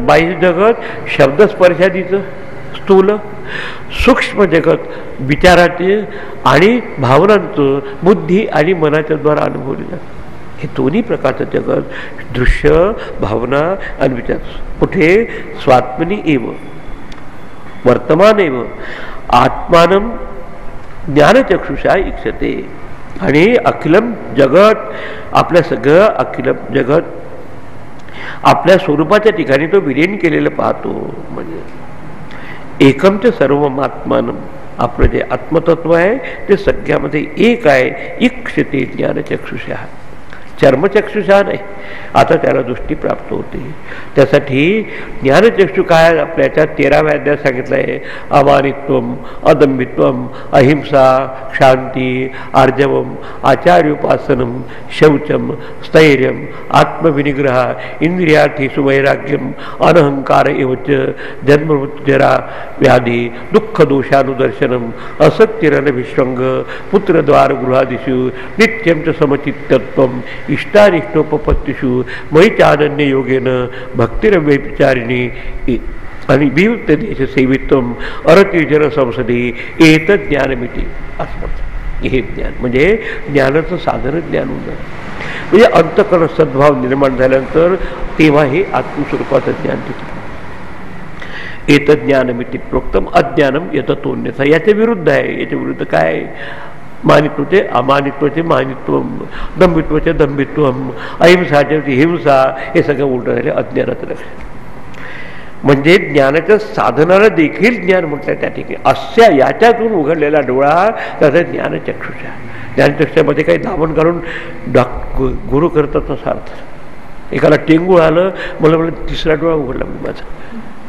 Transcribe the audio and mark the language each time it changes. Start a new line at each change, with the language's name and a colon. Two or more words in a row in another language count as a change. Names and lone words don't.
Marathi: बाह्य जगत शब्दस्पर्शादीचं स्थूल, सूक्ष्म जगत विचाराचे आणि भावनांचं बुद्धी आणि मनाच्या द्वारा अनुभवले जातं. हे दोन्ही प्रकारचं जगत दृश्य भावना आणि विचार कुठे
Sanskrit: स्वात्मनी एव वर्तमान एव आत्मानम ज्ञानचक्षुषा इक्षते.
Marathi: आणि
Sanskrit: अखिलम जगत
Marathi: आपल्या सगळं
Sanskrit: अखिलम जगत
Marathi: आपल्या स्वरूपाच्या ठिकाणी तो विलीन केलेलं पाहतो. म्हणजे
Sanskrit: एकमच सर्वमात्मानम,
Marathi: आपलं जे आत्मतत्व आहे ते सगळ्यामध्ये एक आहे.
Sanskrit: इक्षते ज्ञानचक्षुषा.
Marathi: चर्मचक्षुषा नाही, आता त्याला दृष्टी प्राप्त होते. त्यासाठी ज्ञानचक्षु काय आपल्याच्या 13व्या अध्यायात सांगितलं आहे.
Sanskrit: अमानित्वम, अदंभित्वम, अहिंसा, क्षांती, आर्जवम, आचार्योपासनम, शौचम, स्थैर्यम, आत्मविनिग्रह, इंद्रियार्थीषु वैराग्यम, अनहंकार एवच, जन्ममृत्युजरा व्याधी, दुःख दोषानुदर्शनम, असत्यरनभिष्वंग, पुत्रद्वार गृहादिषु नित्यं च समचित्तत्वम, इष्टानिष्टोपपत्तिषु मयि चानन्य योगेन भक्तिरव्यभिचारिणी आणि वियुक्त देश सेवित्वम अरतिजन संसदी एतत् ज्ञानमिती.
Marathi: असं म्हणतात. हे ज्ञान म्हणजे ज्ञानाचं साधन ज्ञान होतं. म्हणजे अंतःकरण सद्भाव निर्माण झाल्यानंतर तेव्हा हे आत्मस्वरूपाचं ज्ञान तिथे.
Sanskrit: एतत् ज्ञानमिती प्रोक्तम अज्ञानम यततोन्यथा.
Marathi: याच्या विरुद्ध आहे. याच्या विरुद्ध काय? मानित्वाचे अमानित्वाचे मानित्वम, दंभित्वाचे दंभित्वम, अहिंसाचे हिंसा, हे सगळं उलट झाले अज्ञानाचं लक्षण. म्हणजे ज्ञानाच्या साधनाला देखील ज्ञान म्हटलं त्या ठिकाणी. अशा याच्यातून उघडलेला डोळा त्याचा ज्ञानचक्षुषा. ज्ञानचक्षुषामध्ये काही दामन घालून गुरु करतात तसा अर्थ. एकाला टेंगूळ आलं, मला म्हणलं 3रा डोळा उघडला म्हणजे माझा.